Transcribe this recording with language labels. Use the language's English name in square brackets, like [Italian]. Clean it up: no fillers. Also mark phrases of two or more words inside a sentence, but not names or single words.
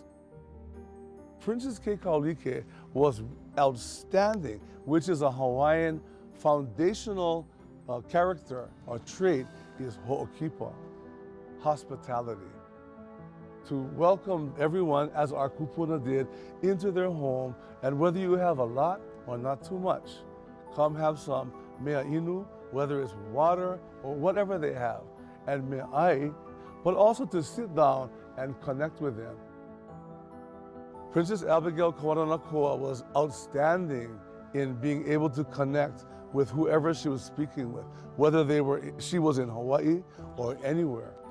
[English] Princess Kekaulike was outstanding, which is a Hawaiian foundational character or trait is ho'okipa, hospitality. to welcome everyone, as our kupuna did, into their home. And whether you have a lot or not too much, come have some [Hawaiian] mea inu, [English] whether it's water or whatever they have, and [Hawaiian] mea ai, [English] but also to sit down and connect with them. Princess Abigail Nanakoa was outstanding in being able to connect with whoever she was speaking with, whether she was in Hawaii or anywhere.